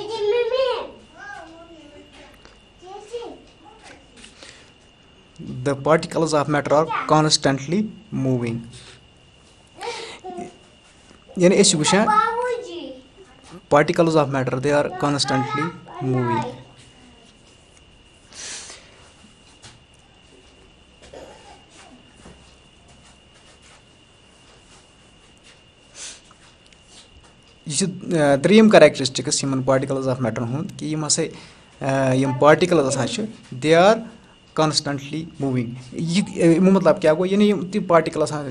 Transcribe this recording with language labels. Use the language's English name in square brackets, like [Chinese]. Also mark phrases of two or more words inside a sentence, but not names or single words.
[English] the particles of matter are constantly moving yani [Kashmiri] أسۍ چھِ وٕچھان [English] particles of matter they are constantly moving [Kashmiri] یہِ چھِ ترٛیٚیِم کَریکٹرِسٹِکٕس یِمَن [English] particles of matter [Kashmiri] ہُنٛد کہِ یِم ہَسا یِم پاٹِکَلٕز آسان چھِ [English] they are constantly moving [Kashmiri] یہِ اَمیُک مطلب کیٛاہ گوٚو یعنی یِم تہِ پاٹِکَل آسان